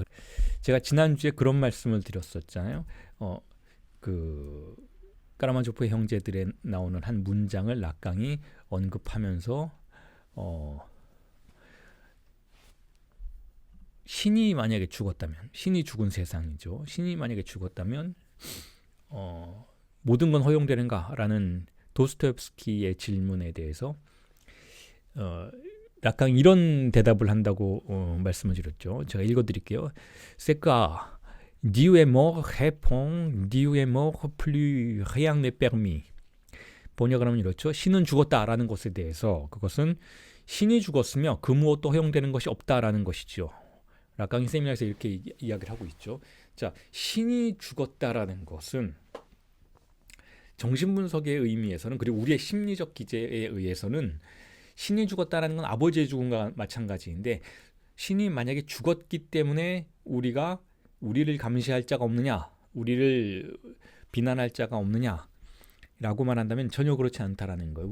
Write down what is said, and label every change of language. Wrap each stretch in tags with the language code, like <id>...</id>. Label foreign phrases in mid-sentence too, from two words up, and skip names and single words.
<ko>제가 지난주에 그런 말씀을 드렸었잖아요. 그 까라마조프의 형제들에 나오는 한 문장을 락강이 언급하면서 신이 만약에 죽었다면, 신이 죽은 세상이죠. 신이 만약에 죽었다면 모든 건 허용되는가라는 도스토옙스키의 질문에 대해서 락강이 이런 대답을 한다고 말씀을 드렸죠. 제가 읽어드릴게요.</ko> <fr>C'est que Dieu est mort répond Dieu est mort plus rien n'est permis.</fr> <ko>번역을 하면 이렇죠. 신은 죽었다라는 것에 대해서 그것은 신이 죽었으며 그 무엇도 허용되는 것이 없다라는 것이죠. 락강이 세미나에서 이렇게 이야기를 하고 있죠. 자, 신이 죽었다라는 것은 정신분석의 의미에서는 그리고 우리의 심리적 기제에 의해서는 신이 죽었다라는 건 아버지의 죽음과 마찬가지인데 신이 만약에 죽었기 때문에 우리를 감시할 자가 없느냐, 우리를 비난할 자가 없느냐라고 말한다면 전혀 그렇지 않다라는 거예요.</ko>